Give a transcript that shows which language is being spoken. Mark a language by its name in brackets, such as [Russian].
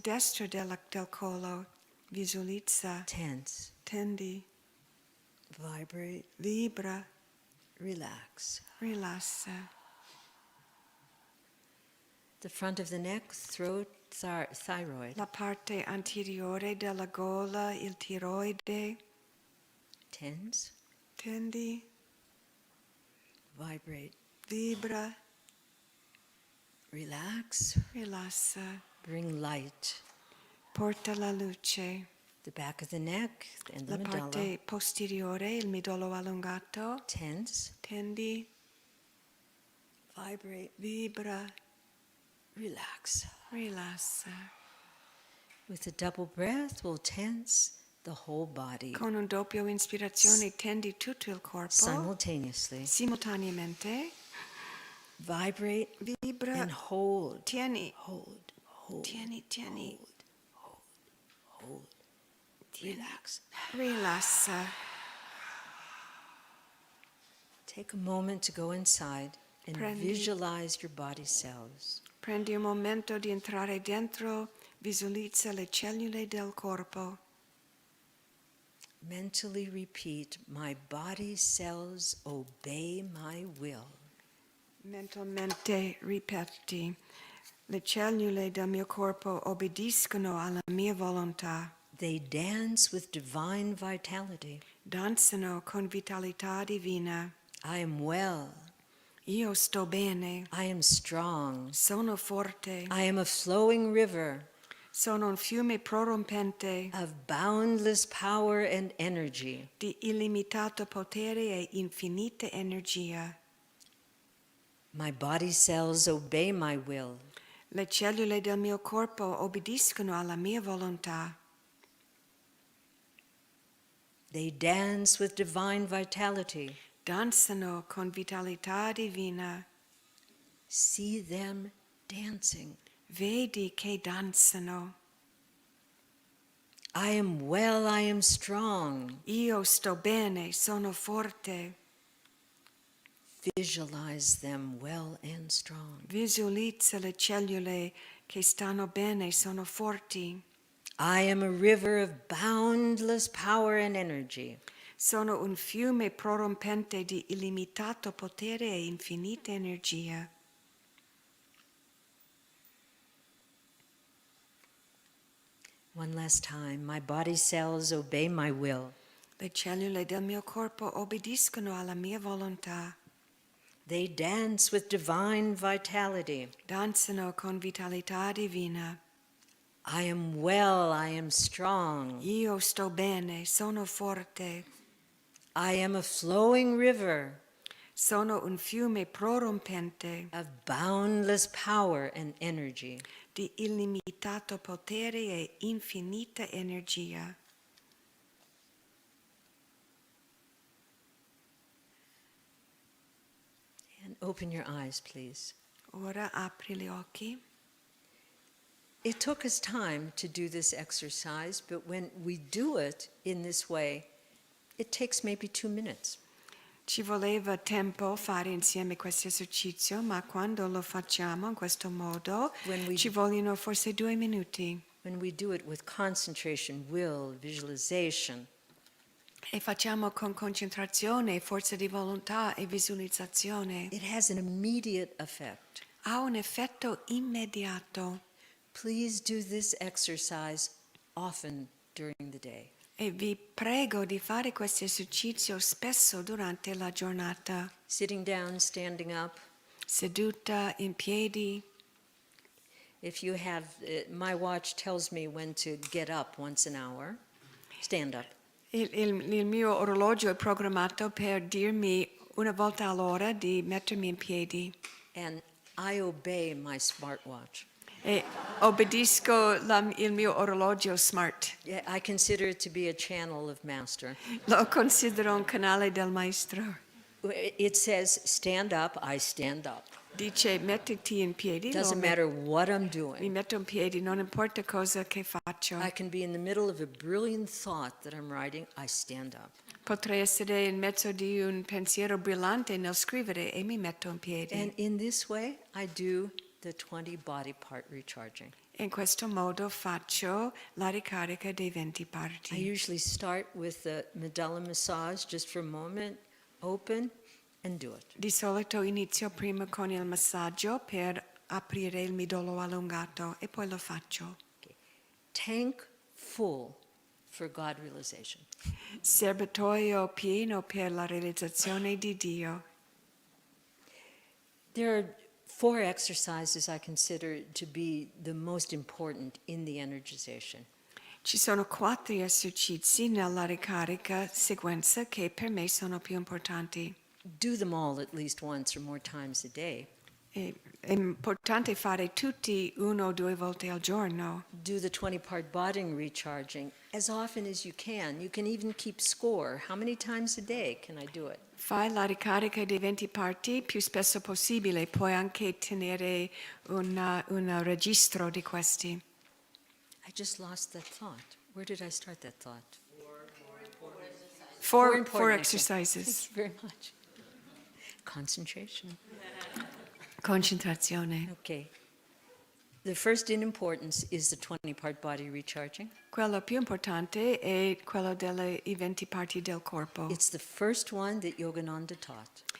[Italian] destra del collo. Visualizza, [English] Tense, [Italian] tendi, [English] vibrate, [Italian] vibra, [English] relax. [Italian] rilassa. [English] The front of the neck, throat, thyroid. [Italian] La parte anteriore della gola, il tiroide. [English] Tense, [Italian] Tendi, [English] vibrate, [Italian] vibra, [English] relax, [Italian] rilassa. [English] bring light. [Italian] Porta la luce. [English] The back of the neck and the [Italian] La [English] medulla. [Italian] parte posteriore, il midollo allungato. [English] Tense, [Italian] Tendi, [English] vibrate, [Italian] vibra, [English] relax. [Italian] rilassa. [English] With a double breath, we'll tense the whole body [Italian] Con un doppio inspirazione tendi tutto il corpo. [English] simultaneously. [Italian] Simultaneamente. [English] Vibrate [Italian] Vibra. [English] and hold. [Italian] Tieni. [English] Hold, hold, [Italian] Tieni, tieni. [English] hold. Relax. [Italian] Rilassa. [English] Take a moment to go inside and [Italian] Prendi. [English] visualize your body cells. [Italian] Prendi un momento di entrare dentro. Visualizza le cellule del corpo. [English] Mentally repeat, my body cells obey my will. [Italian] Mentalmente ripeti. Le cellule del mio corpo obbediscono alla mia volontà. [English] They dance with divine vitality. [Italian] Danzano con vitalità divina. [English] I am well. [Italian] Io sto bene. [English] I am strong. [Italian] Sono forte. [English] I am a flowing river. [Italian] Sono un fiume prorompente [English] of boundless power and energy. [Italian] di illimitato potere e infinita energia. [English] My body cells obey my will. [Italian] Le cellule del mio corpo obbediscono alla mia volontà. [English] They dance with divine vitality. [Italian] Danzano con vitalità divina. [English] See them dancing. [Italian] Vedi che danzano. [English] I am well, I am strong. [Italian] Io sto bene, sono forte. [English] Visualize them well and strong. [Italian] Visualizza le cellule che stanno bene, sono forti. [English] I am a river of boundless power and energy. [Italian] Sono un fiume prorompente di illimitato potere e infinita energia. [English] One last time, my body cells obey my will. [Italian] Le cellule del mio corpo obbediscono alla mia volontà. [English] They dance with divine vitality. [Italian] Danzano con vitalità divina. [English] I am well, I am strong. [Italian] Io sto bene, sono forte. [English] I am a flowing river [Italian] Sono un fiume prorompente [English] of boundless power and energy. [Italian] di illimitato potere e infinita energia. [English] And open your eyes, please. [Italian] Ora apri gli occhi. [English] It took us time to do this exercise, but when we do it in this way, it takes maybe 2 minutes. [Italian] Ci voleva tempo fare insieme questo esercizio, ma quando lo facciamo in questo modo ci vogliono forse 2 minuti. [English] When we do it with concentration, will, visualization, [Italian] E facciamo con concentrazione, forza di volontà e visualizzazione. [English] it has an immediate effect. [Italian] Ha un effetto immediato. [English] Please do this exercise often during the day. [Italian] E vi prego di fare questo esercizio spesso durante la giornata. [English] Sitting down, standing up. [Italian] Seduta, in piedi. [English] If you have, my watch tells me when to get up once an hour. Stand up. [Italian] Il mio orologio è programmato per dirmi una volta all'ora di mettermi in piedi. [English] And I obey my smartwatch. [Italian] E obbedisco il mio orologio smart. [English] Yeah, I consider it to be a channel of master. [Italian] Lo considero un canale del maestro. [English] It says, stand up, I stand up. [Italian] Dice mettiti in piedi. [English] Doesn't matter what I'm [Italian] Mi [English] doing. [Italian] metto in piedi, non importa cosa che faccio. [English] I can be in the middle of a brilliant thought that I'm writing, I stand up. [Italian] Potrei essere in mezzo di un pensiero brillante nel scrivere e mi metto in piedi. [English] And in this way, I do the 20 body part recharging. [Italian] In questo modo faccio la ricarica dei 20 [English] I [Italian] parti. [English] usually start with the medulla massage just for a moment, open, and do it. [Italian] Di solito inizio prima con il massaggio per aprire il midollo allungato e poi lo faccio. [English] Okay. Tank full for God realization. [Italian] Serbatoio pieno per la realizzazione di Dio. [English] There are 4 exercises I consider to be the most important in the energization. [Italian] Ci sono 4 esercizi nella ricarica sequenza che per me sono più importanti. [English] Do them all at least once or more times a day. [Italian] È importante fare tutti 1 o 2 volte al giorno. [English] Do the 20 part body recharging as often as you can. You can even keep score. How many times a day can I do it? [Italian] Fai la ricarica dei 20 parti più spesso possibile, puoi anche tenere un registro di questi. [English] I just lost that thought. Where did I start that thought? Four important exercises. Thank you very much. Concentration. [Italian] Concentrazione. [English] Okay. The first in importance is the 20 part body recharging. [Italian] Quello più importante è quello dei 20 parti del corpo. [English] It's the first one that Yogananda taught.